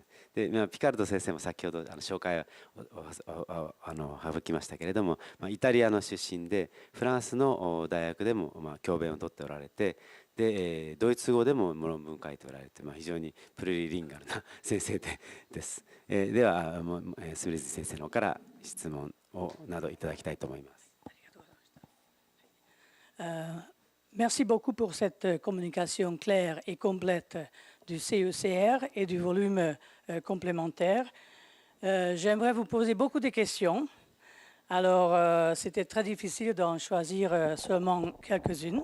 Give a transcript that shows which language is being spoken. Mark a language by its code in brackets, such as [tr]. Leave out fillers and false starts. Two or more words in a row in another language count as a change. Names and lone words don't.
[ja] でピカルド先生も先ほど紹介を省きましたけれども、イタリアの出身でフランスの大学でも教鞭をとっておられて、でドイツ語でも論文書いておられて、非常にプルリリンガルな先生です。ではスミリズ先生の方から質問をなどいただきたいと思います。 [fr] Merci beaucoup pour cette communication claire et complète du CECR et du volume complémentaire. J'aimerais vous poser beaucoup de questions. Alors, c'était très difficile d'en choisir seulement quelques-unes.